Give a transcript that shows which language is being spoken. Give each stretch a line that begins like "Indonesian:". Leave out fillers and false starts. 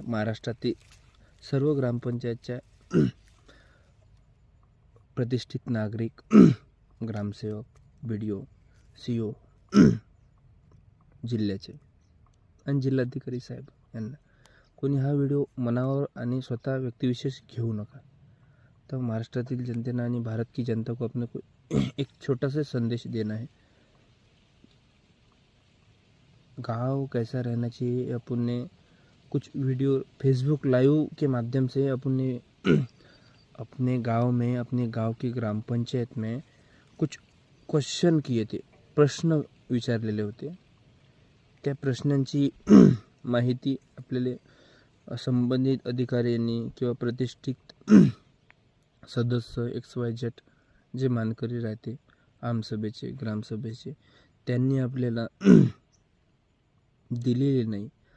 Marathi: महाराष्ट्रातील सर्व ग्रामपंचायतच्या प्रतिष्ठित नागरिक, ग्रामसेवक, BDO, CO, जिल्ह्याचे आणि जिल्हाधिकारी साहेब यांना कोणी हा व्हिडिओ मनावर आणि स्वतः व्यक्तिविशेष घेऊ नका. तर महाराष्ट्रातील जनतेनं आणि
Hindi: भारत की जनता को अपने को एक छोटा सा संदेश देना है. गांव कैसा रहना चाहिए, अपन ने कुछ वीडियो फेसबुक लाइव के माध्यम से अपन ने अपने गांव में, अपने गांव की ग्राम पंचायत में कुछ क्वेश्चन किए थे,
Marathi: प्रश्न विचारलेले होते. त्या प्रश्नांची माहिती आपल्याला संबंधित अधिकाऱ्यांनी किंवा प्रतिष्ठित सदस्य XYZ जे मानकरी राहते आमसभेचे, ग्रामसभेचे, त्यांनी आपल्याला दिलेली नाही.